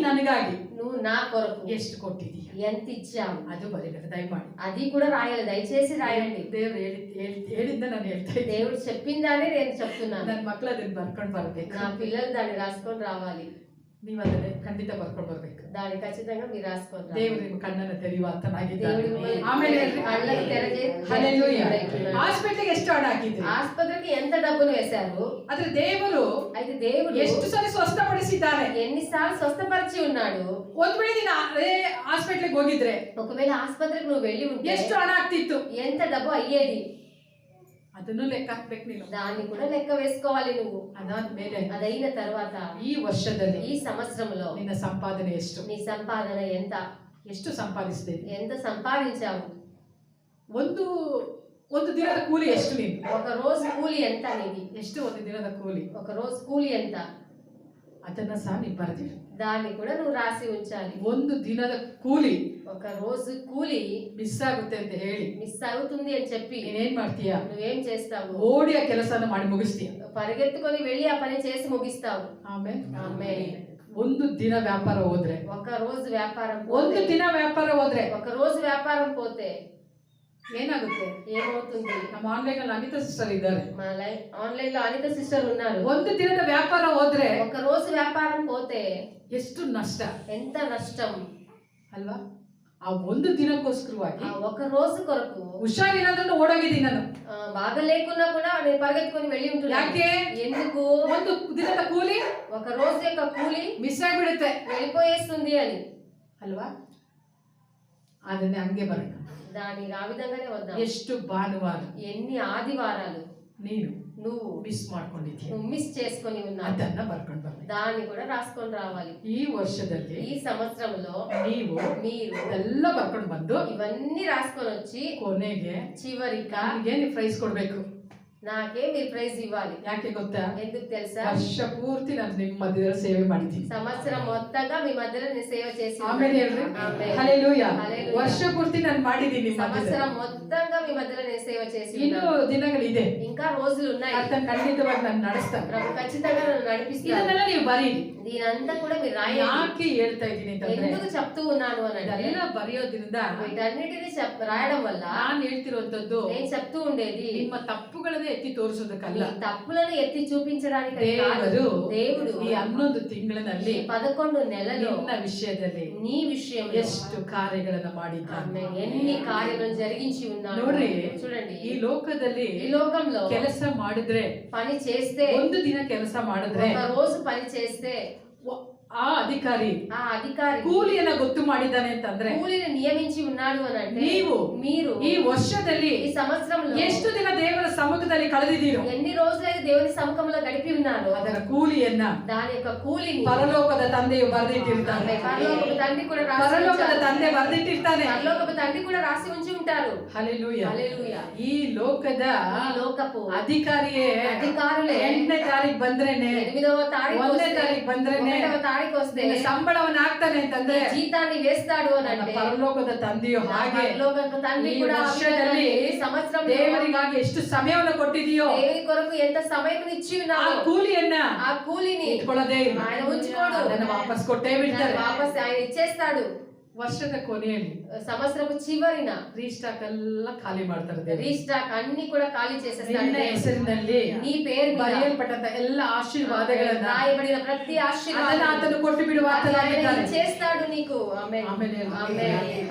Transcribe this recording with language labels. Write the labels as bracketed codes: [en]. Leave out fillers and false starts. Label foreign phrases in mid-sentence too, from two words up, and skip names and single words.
[kn] ನನಗಾಗಿ [te] నువ్వు నా కొరకు [kn] ಎಷ್ಟು ಕೊಟ್ಟಿದ್ದೀಯ, [te] ఎంత ఇచ్చావు [kn] ಅದು ಬರೀಬೇಕು ದಯಮಾಡಿ. [te] అది కూడా రాయాలి, దయచేసి రాయండి. [kn] ದೇವರು ಹೇಳಿದ್ದ ನಾನು ಹೇಳ್ತಾ ಇದ್ದೀನಿ. [te] దేవుడు చెప్పిందానే నేను చెప్తున్నాను. [kn] ನನ್ನ ಮಕ್ಕಳು ಅದನ್ನ ಬರ್ಕೊಂಡು ಬರ್ಬೇಕು. [te] నా పిల్లలు దాన్ని రాసుకొని రావాలి. [kn] ನೀವು ಅದನ್ನ ಖಂಡಿತ ಬರ್ಕೊಂಡು ಬರ್ಬೇಕು. [te] దాన్ని ఖచ్చితంగా మీరు రాసుకొని రావాలి. [kn] ದೇವರು ನಿಮ್ಮ ಕಣ್ಣನ್ನು ತೆರೆಯುವಂತನಾಗಿದ್ದಾನೆ. [te] దేవుడు మిమ్మల్ని [kn] ಆಮೇಲೆ [te] కళ్ళకి హల్లెలూయా. [kn] ಹಾಸ್ಪಿಟಲ್ಗೆ ಎಷ್ಟು ಹಣ ಹಾಕಿದ್ರಿ? [te] ఆసుపత్రికి ఎంత డబ్బులు వేశారు? [kn] ಆದ್ರೆ ದೇವರು [te] అయితే దేవుడు [kn] ಎಷ್ಟು ಸಲ ಸ್ವಸ್ಥಪಡಿಸಿದ್ದಾನೆ, [te] ఎన్నిసార్లు స్వస్థపరిచి ఉన్నాడు. [kn] ಒಂದ್ ವೇಳೆ ನೀನು ಅದೇ ಹಾಸ್ಪಿಟಲ್ಗೆ ಹೋಗಿದ್ರೆ [te] ఒకవేళ ఆసుపత్రికి నువ్వు వెళ్ళి ఉంటే [kn] ಎಷ್ಟು ಹಣ ಆಗ್ತಿತ್ತು? [te] ఎంత డబ్బు అయ్యేది? [kn] ಅದನ್ನು ಲೆಕ್ಕ ಹಾಕ್ಬೇಕು ನೀನು. [te] దాన్ని కూడా లెక్క వేసుకోవాలి నువ్వు. [kn] ಅದಾದ್ಮೇಲೆ [te] అదైన తర్వాత [kn] ಈ ವರ್ಷದಲ್ಲಿ [te] ఈ సంవత్సరంలో [kn] ನಿನ್ನ ಸಂಪಾದನೆ ಎಷ್ಟು? [te] నీ సంపాదన ఎంత? [kn] ಎಷ್ಟು ಸಂಪಾದಿಸಿದೆ? [te] ఎంత సంపాదించావు? [kn] ಒಂದು ದಿನದ ಕೂಲಿ ಎಷ್ಟು? ನೀನು [te] ఒక రోజు కూలి ఎంత నీది? [kn] ಎಷ್ಟು ಒಂದು ದಿನದ ಕೂಲಿ? [te] ఒక రోజు కూలి ఎంత? [kn] ಅದನ್ನ ಸಹ ನೀನು ಬರೆದಿರು. [te] దాన్ని కూడా నువ్వు రాసి ఉంచాలి. [kn] ಒಂದು ದಿನದ ಕೂಲಿ [te] ఒక రోజు కూలి [kn] ಮಿಸ್ ಆಗುತ್ತೆ ಅಂತ ಹೇಳಿ [te] మిస్ అవుతుంది అని చెప్పి [kn] ನೀನೇನ್ ಮಾಡ್ತೀಯ? [te] నువ్వేం చేస్తావు? [kn] ಓಡಿ ಆ ಕೆಲಸನ ಮಾಡಿ ಮುಗಿಸ್ತೀಯ. [te] పరిగెత్తుకొని వెళ్ళి ఆ పని చేసి ముగిస్తావు. [kn] ಆಮೇಲೆ ಒಂದು ದಿನ ವ್ಯಾಪಾರ ಹೋದ್ರೆ, [te] ఒక రోజు వ్యాపారం [kn] ಒಂದು ದಿನ ವ್ಯಾಪಾರ ಹೋದ್ರೆ, [te] ఒక రోజు వ్యాపారం పోతే [kn] ಏನಾಗುತ್ತೆ? [te] ఏమవుతుంది? [kn] ನಮ್ಮ ಆನ್ಲೈನ್ ಅಲ್ಲಿ ಅನಿತಾ ಸಿಸ್ಟರ್ ಇದ್ದಾರೆ. [te] ఆన్లైన్ లో అనిత సిస్టర్ ఉన్నారు. [kn] ಒಂದು ದಿನದ ವ್ಯಾಪಾರ ಹೋದ್ರೆ, [te] ఒక రోజు వ్యాపారం పోతే [kn] ಎಷ್ಟು ನಷ್ಟ, [te] ఎంత నష్టం [kn] ಅಲ್ವಾ? ಆ ಒಂದು ದಿನಕ್ಕೋಸ್ಕರವಾಗಿ [te] ఆ ఒక రోజు కొరకు [kn] ಹುಷಾರಿಲ್ಲಂದ್ರೂ ಓಡೋಗಿದ್ದೀನಿ ನಾನು. [te] బాగా లేకున్నా కూడా నేను పరిగెత్తుకొని వెళ్ళి ఉంటున్నాను. [kn] ಯಾಕೆ? [te] ఎందుకు? [kn] ಒಂದು ದಿನದ ಕೂಲಿ [te] ఒక రోజు యొక్క కూలి [kn] ಮಿಸ್ ಆಗಿಬಿಡುತ್ತೆ, [te] వెళ్ళిపోయేస్తుంది అని, [kn] ಅಲ್ವಾ? ಅದನ್ನೇ ಹಂಗೆ ಬರೋಣ. [te] దాని ఆ విధంగానే వద్దాం. [kn] ಎಷ್ಟು ಭಾನುವಾರ, [te] ఎన్ని ఆదివారాలు [kn] ನೀನು [te] నువ్వు [kn] ಮಿಸ್ ಮಾಡ್ಕೊಂಡಿದ್ದೀಯ, [te] మిస్ చేసుకొని ఉన్నావు. [kn] ಅದನ್ನ ಬರ್ಕೊಂಡು ಬರ್ಬೇಕು. [te] దాన్ని కూడా రాసుకొని రావాలి. [kn] ಈ ವರ್ಷದಲ್ಲಿ [te] ఈ సంవత్సరంలో [kn] ನೀವು [te] మీరు [kn] ಎಲ್ಲ ಬರ್ಕೊಂಡು ಬಂದು [te] ఇవన్నీ రాసుకొని వచ్చి [kn] ಕೊನೆಗೆ [te] చివరిగా [kn] ನನಗೆ ನೀವು ಪ್ರೈಸ್ ಕೊಡ್ಬೇಕು. [te] నాకే మీరు ప్రైజ్ ఇవ్వాలి. [kn] ಯಾಕೆ ಗೊತ್ತಾ? [te] ఎందుకు తెలుసా? [kn] ವರ್ಷ ಪೂರ್ತಿ ನಾನು ನಿಮ್ಮ ಮಧ್ಯದಲ್ಲಿ ಸೇವೆ ಮಾಡಿದ್ದೀನಿ. [te] సంవత్సరం మొత్తంగా మీ మధ్యలో నేను సేవ చేసి [kn] ಆಮೇಲೆ ಹೇಳ್ರಿ ಹಲ್ಲೆಲೂಯಾ. ವರ್ಷ ಪೂರ್ತಿ ನಾನು ಮಾಡಿದ್ದೀನಿ ನಿಮ್ಮ ಮಧ್ಯದಲ್ಲಿ. [te] సంవత్సరం మొత్తంగా మీ మధ్యలో నేను సేవ చేసి [kn] ಇನ್ನು ದಿನಗಳಿದೆ, [te] ఇంకా రోజులు ఉన్నాయి. [kn] ಕರ್ತನ ಖಂಡಿತವಾಗಿ ನಾನು ನಡೆಸ್ತಾನೆ. [te] ప్రభు ఖచ్చితంగా నన్ను నడిపిస్తాడు. [kn] ಇದನ್ನೆಲ್ಲ ನೀವು ಬರೀರಿ. [te] దీనంతా కూడా మీరు రాయండి. [kn] ಯಾಕೆ ಹೇಳ್ತಾ ಇದ್ದೀನಿ ಅಂತಂದ್ರೆ, [te] ఎందుకు చెప్తూ ఉన్నాను అని అంటే, [kn] ಇದೆಲ್ಲ ಬರೆಯೋದ್ರಿಂದ [te] వీటన్నిటిని రాయడం వల్ల [kn] ನಾನು ಹೇಳ್ತಿರುವಂತದ್ದು [te] నేను చెప్తూ ఉండేది [kn] ನಿಮ್ಮ ತಪ್ಪುಗಳನ್ನೇ ಎತ್ತಿ ತೋರಿಸೋದಕ್ಕಲ್ಲ, [te] మీ తప్పులను ఎత్తి చూపించడానికి [kn] ದೇವರು [te] దేవుడు [kn] ಈ 11 ತಿಂಗಳಿನಲ್ಲಿ [te] 11 నెలలో [kn] ನಿನ್ನ ವಿಷಯದಲ್ಲಿ [te] నీ విషయంలో [kn] ಎಷ್ಟು ಕಾರ್ಯಗಳನ್ನು ಮಾಡಿದ್ದಾನೆ, [te] ఎన్ని కార్యాలను జరిగించి ఉన్నాడు. [kn] ನೋಡ್ರಿ, [te] చూడండి, [kn] ಈ ಲೋಕದಲ್ಲಿ [te] ఈ లోకంలో [kn] ಕೆಲಸ ಮಾಡಿದ್ರೆ, [te] పని చేస్తే, [kn] ಒಂದು ದಿನ ಕೆಲಸ ಮಾಡಿದ್ರೆ, [te] ఒక రోజు పని చేస్తే [kn] ಆ ಅಧಿಕಾರಿ ಕೂಲಿಯನ್ನ ಗೊತ್ತು ಮಾಡಿದ್ದಾನೆ ಅಂತಂದ್ರೆ, [te] కూలిని నియమించి ఉన్నాడు అని అంటే, మీరు [kn] ಈ ವರ್ಷದಲ್ಲಿ [te] ఈ సంవత్సరంలో [kn] ಎಷ್ಟು ದಿನ ದೇವರ ಸಮ್ಮುಖದಲ್ಲಿ ಕಳೆದಿದ್ದೀರೋ, [te] ఎన్ని రోజులైతే దేవుని సముఖంలో గడిపి ఉన్నారు, [kn] ಅದರ ಕೂಲಿಯನ್ನ [te] దాని యొక్క కూలిని [kn] ಪರಲೋಕದ ತಂದೆಯು ಬರೆದಿಟ್ಟಿರ್ತಾನೆ. [te] పరలోకపు తండ్రి కూడా [kn] ಪರಲೋಕದ ತಂದೆ ಬರೆದಿಟ್ಟಿರ್ತಾನೆ. [te] పరలోకపు తండ్రి కూడా రాసి ఉంచి ఉంటారు. [kn] ಹಲ್ಲೆಲೂಯಾ. [te] హల్లెలూయా. [kn] ಈ ಲೋಕದ [te] లోకపు [kn] ಅಧಿಕಾರಿಯೇ 8ನೇ ತಾರೀಕು ಬಂದ್ರೇನೆ, [te] 8వ తారీఖు [kn] 1ನೇ ತಾರೀಕು ಬಂದ್ರೇನೆ [te] 1వ తారీఖు వస్తే [kn] ಸಂಬಳವನ್ನು ಹಾಕ್ತಾನೆ ಅಂತಂದ್ರೆ, [te] జీతాన్ని వేస్తాడు అని అంటే, [kn] ಪರಲೋಕದ ತಂದೆಯು ಹಾಗೆ [te] పరలోకపు తండ్రి [kn] ಈ [te] కూడా [kn] ವರ್ಷದಲ್ಲಿ [te] సంవత్సరం [kn] ದೇವರಿಗಾಗಿ ಎಷ್ಟು ಸಮಯವನ್ನು ಕೊಟ್ಟಿದೆಯೋ, [te] దేవుని కొరకు ఎంత సమయం ఇచ్చి [kn] ಆ [te] ఉన్నావు, [kn] ಕೂಲಿಯನ್ನ [te] ఆ కూలిని [kn] ಇಟ್ಕೊಳ್ಳೋದೇ ಇಲ್ಲ. [te] ఆయన ఉంచుకోడు, [kn] ಅದನ್ನ ವಾಪಸ್ ಕೊಟ್ಟೇ ಬಿಡ್ತಾರೆ. [te] వాపస్ ఆయన ఇచ్చేస్తాడు. [kn] ವರ್ಷದ ಕೊನೆಯಲ್ಲಿ [te] సంవత్సరపు చివరిన [kn] ರೀಸ್ಟಾಕ್ ಎಲ್ಲ ಖಾಲಿ ಮಾಡ್ತಾರೆ ದೇವರು. [te] రీస్టాక్ అన్ని కూడా ఖాళీ చేసేస్తాడు. [kn] ನಿನ್ನ ಹೆಸರಿನಲ್ಲಿ [te] నీ పేరు మీద [kn] ಬರೆಯಲ್ಪಟ್ಟಂತ ಎಲ್ಲ ಆಶೀರ್ವಾದಗಳನ್ನ [te] రాయబడిన ప్రతి ఆశీర్వాదం [kn] ಆತನು ಕೊಟ್ಟು ಬಿಡುವ [te] చేస్తాడు నీకు. ఆమేన్. [kn] ಆಮೇಲೆ [te] ఆమేన్.